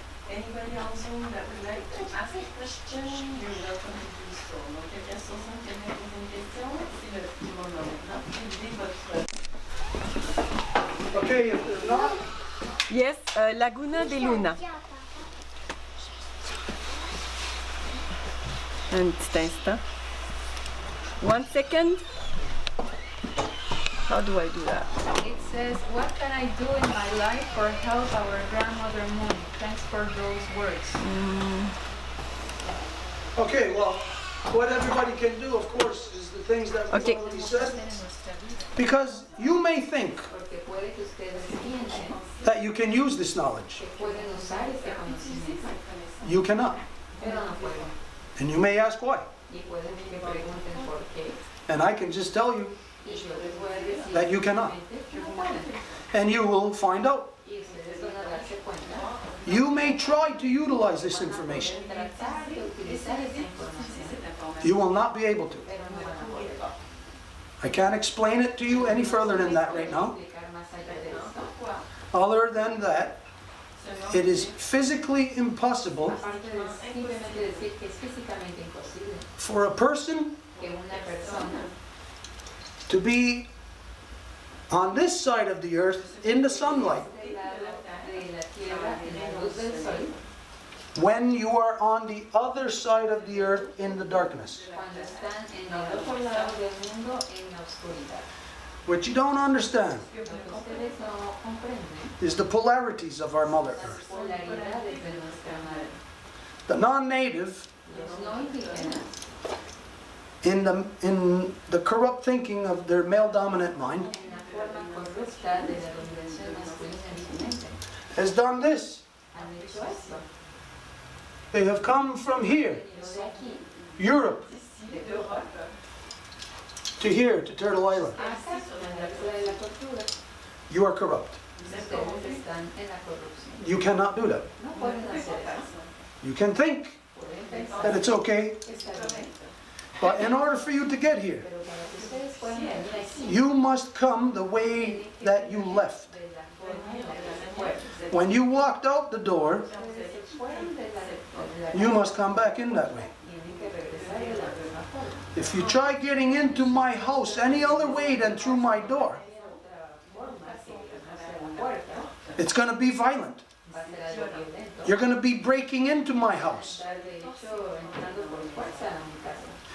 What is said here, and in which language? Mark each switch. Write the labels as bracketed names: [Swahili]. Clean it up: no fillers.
[English] Anybody on Zoom that would like to ask a question, you're welcome to do so. [French] Donc, quelqu'un sur Zoom qui aimerait poser une question, c'est le petit moment maintenant. Utilisez votre... [English] Okay, if there's not, Yes, Laguna de Luna. [French] Un petit instant. [English] 1 second. How do I do that? It says, what can I do in my life for help our grandmother Moon? Thanks for those words. okay, well, what everybody can do, of course, is the things that we've Okay. already said. Because you may think [Spanish] Porque puede que ustedes piensen [English] that you can use this knowledge. [Spanish] que pueden usar este conocimiento, [English] You cannot. [Spanish] pero no pueden. [English] And you may ask why. [Spanish] Y pueden que pregunten por qué. [English] And I can just tell you [Spanish] Y yo les voy a decir [English] that you cannot. [Spanish] que no pueden. [English] And you will find out. [Spanish] Y ustedes van a darse cuenta. [English] You may try to utilize this information. [Spanish] Tratar de utilizar esa información, [English] You will not be able to. [Spanish] pero no van a poder. [English] I can't explain it to you any further than that right now. [Spanish] Explicar más allá de esto. [English] Other than that, it is physically impossible [Spanish] Aparte de simplemente decir que es físicamente imposible [English] for a person [Spanish] que una persona [English] to be on this side of the earth in the sunlight [Spanish] del lado de la tierra en la luz del sol [English] when you are on the other side of the earth in the darkness. [Spanish] cuando están en el otro lado del mundo en la oscuridad. [English] What you don't understand [Spanish] Lo que ustedes no comprenden [English] is the polarities of our Mother [Spanish] las [English] Earth. [Spanish] polaridades de nuestra madre. [English] The non-native, [Spanish] Los no indígenas, [English] in the corrupt thinking of their male-dominant mind, [Spanish] en la forma corrupta de la dominación masculina en su mente, [English] has done this. [Spanish] han hecho esto. [English] They have come from here, [Spanish] Yo de aquí, [English] Europe, [Spanish] de Europa, [English] to here, to Turtle Island. [Spanish] hasta la altura de la cultura, [English] You are corrupt. [Spanish] ustedes están en la corrupción. [English] You cannot do that. [Spanish] No pueden hacer eso. [English] You can think [Spanish] Pueden pensar [English] that it's okay, [Spanish] que está bien, [English] but in order for you to get here, [Spanish] pero para que ustedes puedan venir aquí, [English] you must come the way that you left. [Spanish] de la forma en la que se fueron. [English] When you walked out the door, [Spanish] Ustedes se fueron de la [English] you must come back in that way. [Spanish] tienen que regresar de la misma forma. [English] If you try getting into my house any other way than through my door, [Spanish] Otra forma, si no sea la puerta, [English] it's going to be violent. [Spanish] va a ser algo violento. [English] You're going to be breaking into my house. [Spanish] Estar de hecho entrando por fuerza a mi casa.